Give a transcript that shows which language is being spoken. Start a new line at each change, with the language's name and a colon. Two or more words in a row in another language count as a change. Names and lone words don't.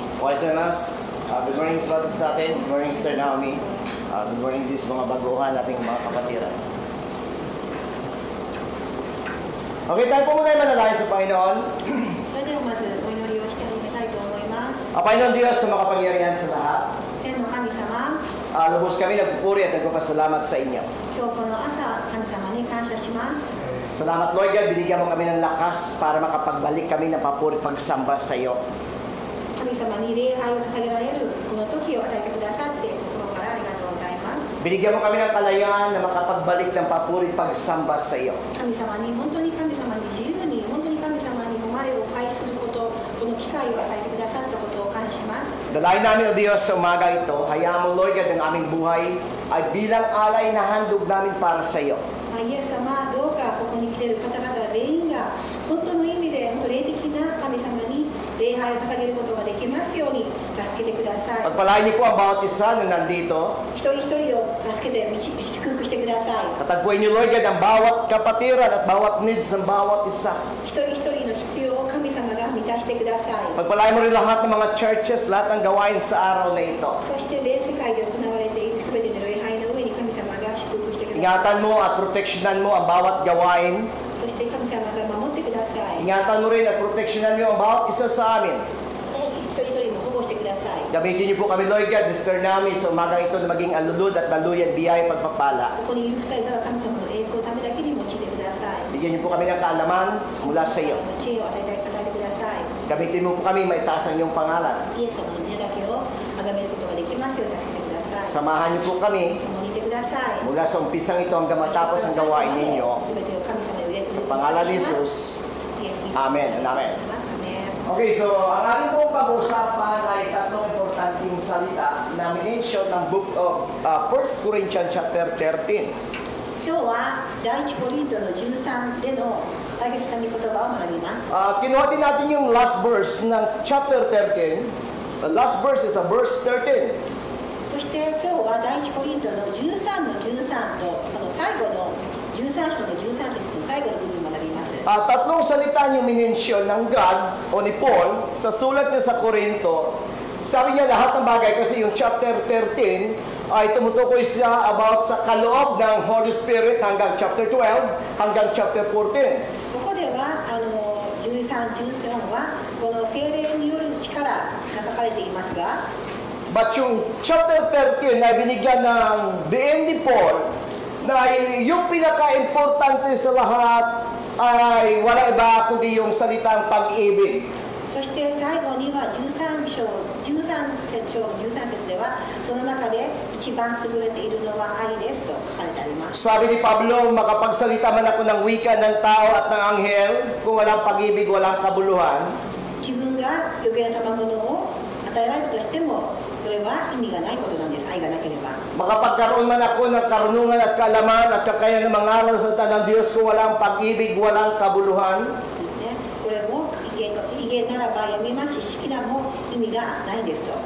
Filipino: gozaimasu.
English: Good morning
Filipino: sa atin.
English: Good morning, Sister Naomi. Good morning
Filipino: din sa mga baguhan nating mga kapatiran. Okay, tayo po muna manalangin sa Panginoon.
Japanese: それではまずお祈りをして始めたいと思います。
Filipino: Panginoon Diyos na makapangyarihan sa lahat.
Japanese: 天の神様、
Filipino: Lubos kami nagpupuri at nagpapasalamat sa inyo.
Japanese: 今日この朝、神様に感謝します。
Filipino: Salamat
English: Lord God,
Filipino: binigyan mo kami ng lakas para makapagbalik kami ng papuri pagsamba sa iyo.
Japanese: 神様に礼拝を捧げられるこの時を与えてくださって心からありがとうございます。
Filipino: Binigyan mo kami ng kalayaan na makapagbalik ng papuri pagsamba sa iyo.
Japanese: 神様に本当に神様に自由に本当に神様に誉れを返することこの機会を与えてくださったことを感謝します。
Filipino: Dalayan namin o Diyos sa umaga ito, hayaan mo
English: Lord God
Filipino: ang aming buhay ay bilang alay na handog namin para sa iyo.
Japanese: イエス様、どうかここに来ている方々全員が本当の意味で霊的な神様に礼拝を捧げることができますように助けてください。
Filipino: Pagpalain niyo po ang bawat isa na nandito.
Japanese: 一人一人を助けて祝福してください。
Filipino: Katagpuin niyo
English: Lord God
Filipino: ang bawat kapatiran at bawat needs ng bawat isa.
Japanese: 一人一人の必要を神様が満たしてください。
Filipino: Pagpalain mo rin lahat ng mga churches, lahat ng gawain sa araw na ito.
Japanese: そして全世界で行われている全ての礼拝の上に神様が祝福してください。
Filipino: Ingatan mo at proteksyonan mo ang bawat gawain.
Japanese: そして神様が守ってください。
Filipino: Ingatan mo rin at proteksyonan mo ang bawat isa sa amin.
Japanese: 一人一人も保護してください。
Filipino: Gamitin niyo po kami
English: Lord God,
Filipino: Mr. Nami, sa umaga ito na maging alulod at laluyan, biyaya, pagpapala.
Japanese: ここにいる二人が神様の栄光のためだけに用いてください。
Filipino: Bigyan niyo po kami ng kaalaman mula sa iyo.
Japanese: 知恵を与えてください。
Filipino: Gamitin mo po kami maitaas ang iyong pangalan.
Japanese: イエス様の皆だけを崇めることができますように助けてください。
Filipino: Samahan niyo po kami
Japanese: 共にいてください。
Filipino: mula sa umpisang ito hanggang matapos ang gawain ninyo.
Japanese: 全てを神様に
Filipino: Sa pangalan ni Jesus.
English: Amen and amen.
Filipino: Amen. Okay, so ang ating pong pag-uusapan ay tatlong importanteng salita na minention ng
English: book of 1 Corinthians chapter 13.
Japanese: 今日は第一コリントの13での大切な御言葉を学びます。
Filipino: Kinuha din natin yung last verse ng chapter 13.
English: The last verse is verse 13.
Japanese: そして今日は第一コリントの13の13とその最後の13章の13節の最後の部分を学びます。
Filipino: Tatlong salita yung minention ng God o ni Paul sa sulat niya sa Corinto. Sabi niya lahat ng bagay kasi yung chapter 13 ay tumutukoy siya about sa kaloob ng Holy Spirit hanggang chapter 12 hanggang chapter 14.
Japanese: ここでは13、14はこの聖霊による力が書かれていますが、
Filipino: But yung chapter 13 na binigyan ng diin ni Paul na yung pinaka-importante sa lahat ay wala iba kundi yung salitang pag-ibig.
Japanese: そして最後には13節ではその中で一番優れているのは愛ですと書かれてあります。
Filipino: Sabi ni Pablo, makapagsalita man ako ng wika ng tao at ng anghel, kung walang pag-ibig, walang kabuluhan.
Japanese: 自分が余計な賜物を与えられたとしてもそれは意味がないことなんです。愛がなければ。
Filipino: Makapagkaroon man ako ng karunungan at kalaman at kakayahan ng mangaral sa salita ng Diyos, kung walang pag-ibig, walang kabuluhan.
Japanese: これも威厳ならばやめますし、式なも意味がないんですと。